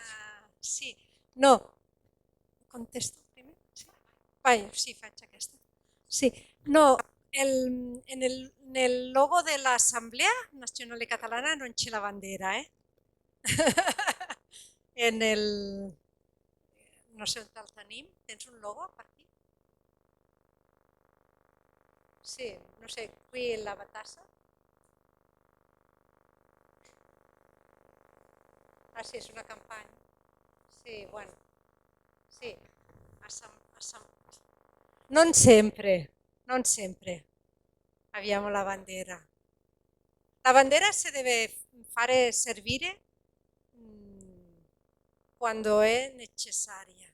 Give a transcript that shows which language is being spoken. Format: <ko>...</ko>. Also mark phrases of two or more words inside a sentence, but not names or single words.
<it>Sì, no, contesto prima? Sì. Vai, sì, faccia questa. Sì, no, nel logo dell'Assemblea Nazionale Catalana non c'è la bandiera, eh?</it> <ca>E no sé on el tenim, tens un logo per aquí? Sí, no sé, qui la batassa. Ah, sì, és una campanya. Sí, bueno,</ca> <it>sì. Non sempre, non sempre abbiamo la bandiera. La bandera si deve fare servire quando è necessaria.</it>